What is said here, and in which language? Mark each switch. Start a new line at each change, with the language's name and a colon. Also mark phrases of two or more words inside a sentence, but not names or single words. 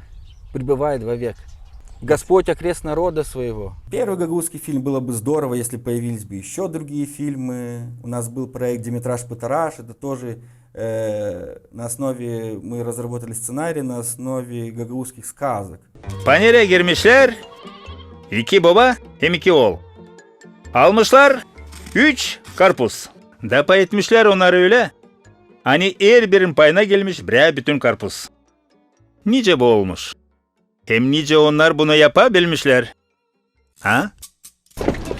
Russian: пребывает вовек. Господь окрест народа своего». Первый гагаузский фильм было бы здорово, если появились бы еще другие фильмы. У нас был проект «Димитраж Патараш», это тоже на основе, мы разработали сценарий на основе гагаузских сказок.
Gagauz: Panere girmişler. 2 baba hem 2 oğul. Almışlar 3 karpuz. Dapa etmişler onları öyle. Hani her birinin payına gelmiş bre bütün karpuz. Nice bu olmuş. Hem nice onlar bunu yapabilmişler.